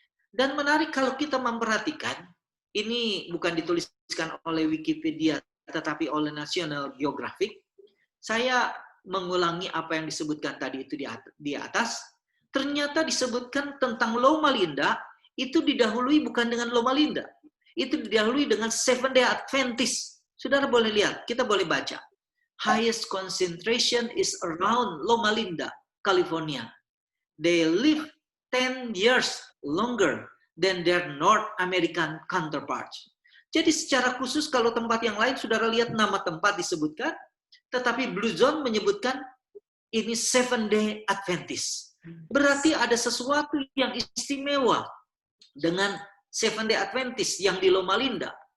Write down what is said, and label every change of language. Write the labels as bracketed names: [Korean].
[Indonesian] Dan menarik kalau kita memperhatikan, ini bukan dituliskan oleh Wikipedia, tetapi oleh National Geographic. Saya mengulangi apa yang disebutkan tadi itu di atas. Ternyata disebutkan tentang Loma Linda, itu didahului bukan dengan Loma Linda. Itu didahului dengan Seventh Day Adventist. Saudara boleh lihat, kita boleh baca. [English] Highest concentration is around Loma Linda, California. They live 10 years longer than their North American counterparts. [Indonesian] Jadi secara khusus kalau tempat yang lain, saudara lihat nama tempat disebutkan, tetapi Blue Zone menyebutkan ini Seventh Day Adventist. Berarti ada sesuatu yang istimewa dengan Seventh Day Adventist yang di Loma Linda.